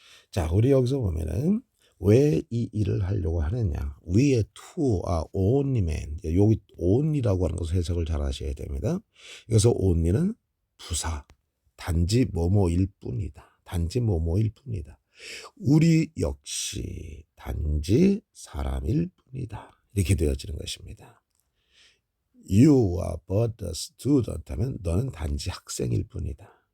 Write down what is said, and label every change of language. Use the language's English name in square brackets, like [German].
[Korean] 자, 우리 여기서 보면은 왜 이 일을 하려고 하느냐. [English] 위에 to only man. [Korean] 여기 only라고 하는 것을 해석을 잘 하셔야 됩니다. 여기서 only는 부사, 단지 뭐뭐일 뿐이다. 단지 뭐뭐일 뿐이다. 우리 역시 단지 사람일 뿐이다. 이렇게 되어지는 것입니다. [English] You are but a student [Korean] 하면 너는 단지 학생일 뿐이다.